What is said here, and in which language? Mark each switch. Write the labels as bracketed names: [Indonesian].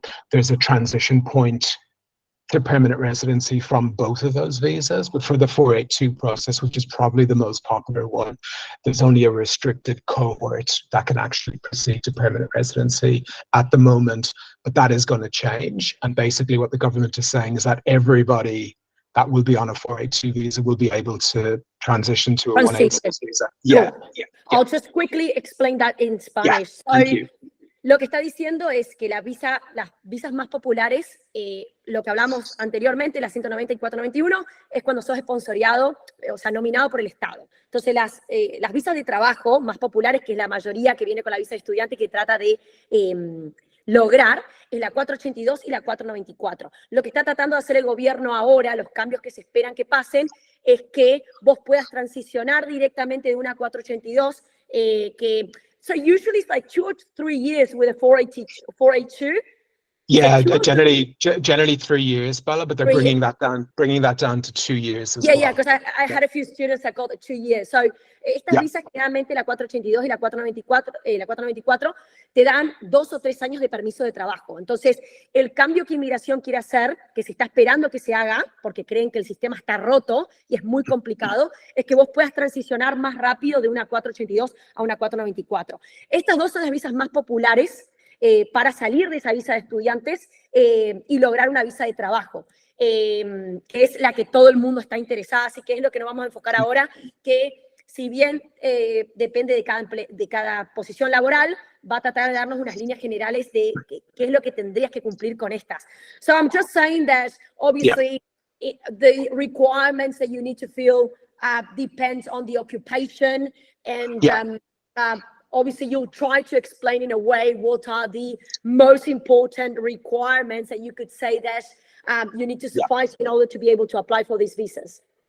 [English] There's a transition point to permanent residency from both of those visas, but for the 482 process, which is probably the most popular one, there's only a restricted cohort that can actually proceed to permanent residency at the moment, but that is going to change. And basically what the government is saying is that everybody that will be on a 482 visa will be able to transition to a 186 visa. Yeah. I'll just quickly explain that in Spanish. Thank you. [Spanish] Lo que está diciendo es que las visas más populares, lo que hablamos anteriormente, la 190 y 491, es cuando sos esponsoreado, o sea, nominado por el Estado. Entonces, las visas de trabajo más populares, que es la mayoría que viene con la visa de estudiante, que trata de lograr, es la 482 y la 494. Lo que está tratando de hacer el gobierno ahora, los cambios que se esperan que pasen, es que vos puedas transicionar directamente de una 482, [English] so usually it's like 2 or 3 years with a 482. Yeah, generally 3 years, Bella, but they're bringing that down to 2 years as well. Yeah, because I had a few students that got it 2 years. [Spanish] So estas visas, generalmente la 482 y la 494 te dan 2 o 3 años de permiso de trabajo. Entonces, el cambio que inmigración quiere hacer, que se está esperando que se haga, porque creen que el sistema está roto y es muy complicado, es que vos puedas transicionar más rápido de una 482 a una 494. Estas dos son las visas más populares para salir de esa visa de estudiantes y lograr una visa de trabajo, que es la que todo el mundo está interesado, así que es lo que nos vamos a enfocar ahora, que si bien depende de cada posición laboral, va a tratar de darnos unas líneas generales de qué es lo que tendrías que cumplir con estas. [English] So I'm just saying that obviously the requirements that you need to fill depends on the occupation, and obviously, you'll try to explain in a way what are the most important requirements that you could say that you need to suffice in order to be able to apply for these visas.